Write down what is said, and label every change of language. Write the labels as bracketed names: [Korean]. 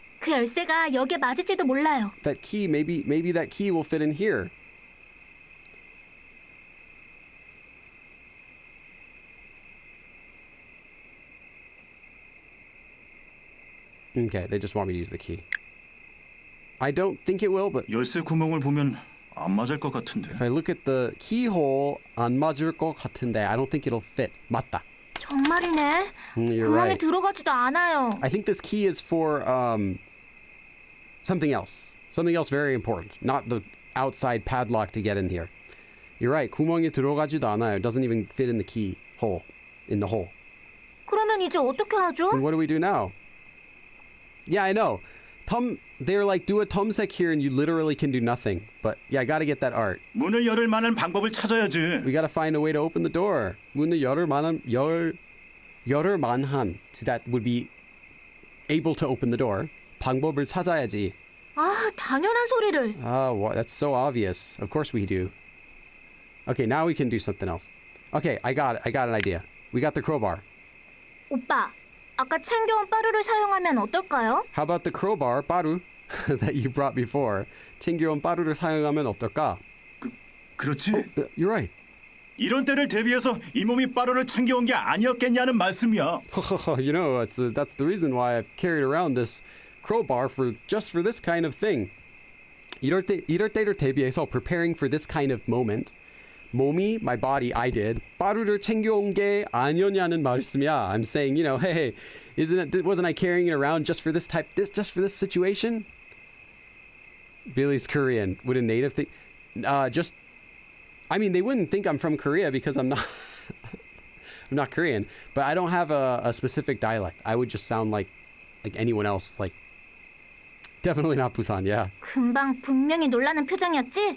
[Korean] 그 열쇠가 여기에 맞을지도 몰라요. [English] That key, maybe that key will fit in here. Okay, they just want me to use the key. I don't think it will, but [Korean] 열쇠 구멍을 보면 안 맞을 것 같은데. [English] if I look at the keyhole, [Korean] 안 맞을 것 같은데. [English] I don't think it'll fit. [Korean] 맞다. 정말이네. [English] You're [Korean] 구멍에 [English] right. [Korean] 들어가지도 않아요. [English] I think this key is for something else. Something else very important. Not the outside padlock to get in here. You're right. [Korean] 구멍에 들어가지도 않아요. [English] It doesn't even fit in the keyhole. In the hole. [Korean] 그러면 이제 어떻게 하죠? [English] And what do we do now? Yeah, I know. They're like, do a 탐색 here and you literally can do nothing. But yeah, I gotta get that art. [Korean] 문을 열을 만한 방법을 찾아야지. [English] We gotta find a way to open the door. [Korean] 문을 열을 만한. [English] So that would be able to open the door. [Korean] 방법을 찾아야지. 아, 당연한 소리를. [English] Oh, that's so obvious. Of course we do. Okay, now we can do something else. Okay, I got an idea. We got the crowbar. [Korean] 오빠, 아까 챙겨온 빠루를 사용하면 어떨까요? [English] How about the crowbar, 빠루, that you brought before? [Korean] 챙겨온 빠루를 사용하면 어떨까? 그렇지. [English] You're right. [Korean] 이런 때를 대비해서 이 몸이 빠루를 챙겨온 게 아니었겠냐는 말씀이야. [English] You know, that's the reason why I've carried around this crowbar just for this kind of thing. [Korean] 이럴 때를 대비해서 [English] preparing for this kind of moment. [Korean] 몸이, [English] my body, I did. [Korean] 빠루를 챙겨온 게 아니었냐는 말씀이야. [English] I'm saying, hey, wasn't I carrying it around just for this situation? Billy's Korean. Would a native think? I mean, they wouldn't think I'm from Korea because I'm not. I'm not Korean, but I don't have a specific dialect. I would just sound like anyone else. Like, definitely not Busan. Yeah. [Korean] 금방 분명히 놀라는 표정이었지?